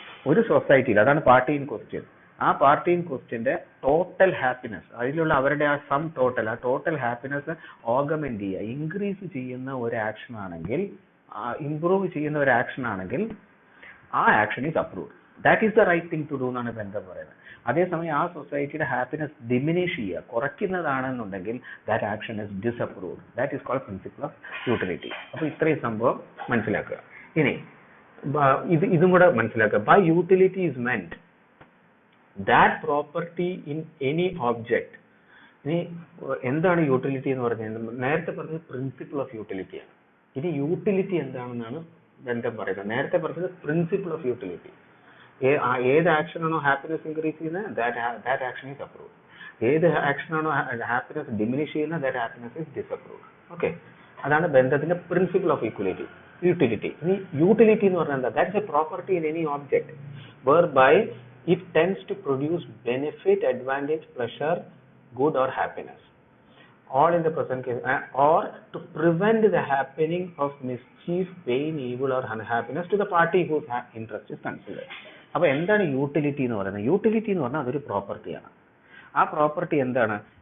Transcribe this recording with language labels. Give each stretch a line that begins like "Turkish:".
Malayalam: ഒരു സൊസൈറ്റിയിൽ, അതാണ് പാർട്ടി ഇൻ ക്വസ്റ്റ്യൻ, ആ പാർട്ടി ഇൻ ക്വസ്റ്റ്യന്റെ ടോട്ടൽ ഹാപ്പിനെസ്, അതിലുള്ള അവരുടെ ആ സം ടോട്ടൽ, ആ ടോട്ടൽ ഹാപ്പിനെസ് ഓഗമെന്റ് ചെയ്യുക, ഇൻക്രീസ് ചെയ്യുന്ന ഒരു ആക്ഷൻ ആണെങ്കിൽ, ഇംപ്രൂവ് ചെയ്യുന്ന ഒരു ആക്ഷൻ ആണെങ്കിൽ ആ action is approved.
English: that is the right thing to do
Malayalam: എന്നാണ് ബന്ധം പറയുന്നത്. അതേസമയം ആ സൊസൈറ്റിയുടെ ഹാപ്പിനെസ് ഡിമിനിഷ് ചെയ്യുക, കുറയ്ക്കുന്നതാണെന്നുണ്ടെങ്കിൽ that action is disapproved.
English: That is called principle of utility.
Malayalam: അപ്പൊ ഇത്രയും സംഭവം മനസ്സിലാക്കുക. ഇനി ഇതും കൂടെ മനസ്സിലാക്കുക.
English: By utility is meant that property in any object.
Malayalam: ഇനി എന്താണ് യൂട്ടിലിറ്റി എന്ന് പറഞ്ഞത്? നേരത്തെ പറഞ്ഞത് പ്രിൻസിപ്പിൾ ഓഫ് യൂട്ടിലിറ്റിയാണ്. ഇനി യൂട്ടിലിറ്റി എന്താണെന്നാണ് ബന്ധം പറയുന്നത്. നേരത്തെ പറഞ്ഞത് പ്രിൻസിപ്പിൾ ഓഫ് യൂട്ടിലിറ്റി. ഏത് ആക്ഷൻ ആണോ ഹാപ്പിനെസ് ഇൻക്രീസ് ചെയ്യുന്നത്,
English: That action is approved.
Malayalam: ഏത് ആക്ഷൻ ആണോ ഹാപ്പിനെസ് ഡിമിനിഷ് ചെയ്യുന്നത്,
English: That happiness is disapproved.
Malayalam: Okay, അതാണ് ബന്ധത്തിന്റെ പ്രിൻസിപ്പിൾ ഓഫ് യൂട്ടിലിറ്റി. ഇനി യൂട്ടിലിറ്റി എന്ന് പറഞ്ഞാൽ എന്താ?
English: That's a property in any object whereby it tends to produce benefit, advantage, pleasure, good or happiness, all in the present case, or to prevent the happening of mischief, pain, evil or unhappiness to the party whose interest is considered.
Malayalam: അപ്പോൾ എന്താണ് utility എന്ന് പറയുന്നത്? Utility എന്ന് പറഞ്ഞാൽ അതൊരു പ്രോപ്പർട്ടിയാണ്. ആ property എന്താണ്?